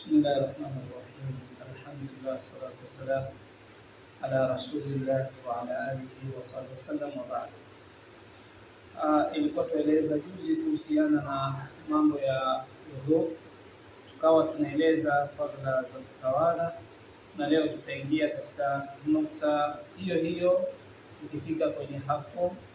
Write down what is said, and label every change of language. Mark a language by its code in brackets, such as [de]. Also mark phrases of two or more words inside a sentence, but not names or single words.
[ar] الله الرحمن الرحيم. الحمد لله والصلاة والسلام على رسول الله وعلى آله وصحبه وسلم وبعد. [sw] Ilikuwa tueleza juzi kuhusiana na mambo ya udhu, tukawa tunaeleza fadhila za kutawadha, na leo tutaingia katika nukta hiyo hiyo tukifika kwenye hapo